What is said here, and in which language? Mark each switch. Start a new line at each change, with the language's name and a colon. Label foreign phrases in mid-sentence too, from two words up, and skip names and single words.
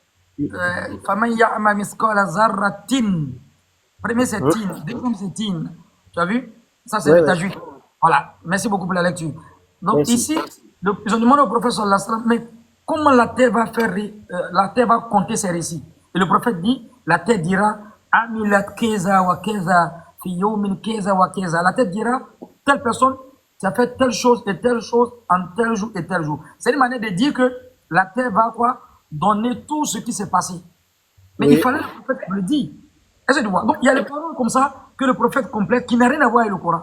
Arabic: فمن يعمل مثقال ذرة.
French: Premier, c'est tin. Deuxième, c'est tin. Tu as vu? Ça, c'est Oui, le oui. tajwid. Voilà. Merci beaucoup pour la lecture. Donc, Merci. ici, ils ont demandé au prophète
Arabic: صلى الله عليه وسلم,
French: mais comment la terre va faire, la terre va compter ses récits? Et le prophète dit, la terre dira,
Arabic: عملت كذا وكذا في يوم كذا وكذا.
French: La terre dira, telle personne, tu as fait telle chose et telle chose en tel jour et tel jour. C'est une manière de dire que la terre va quoi? Donner tout ce qui s'est passé. Mais il Oui. fallait le prophète le dire. Est-ce que tu vois? Donc il y a les paroles comme ça que le prophète complète qui n'a rien à voir avec le Coran.